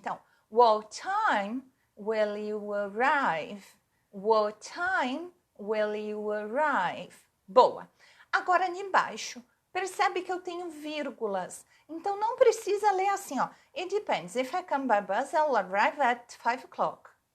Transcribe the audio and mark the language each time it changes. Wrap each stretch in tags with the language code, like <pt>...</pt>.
<en>Então, what time will you arrive? What time will you arrive?</en> <pt>Boa. Agora, ali embaixo, percebe que eu tenho vírgulas. Então, não precisa ler assim, ó.</pt> <en>It depends. If I come by bus, I'll arrive at 5 o'clock.</en>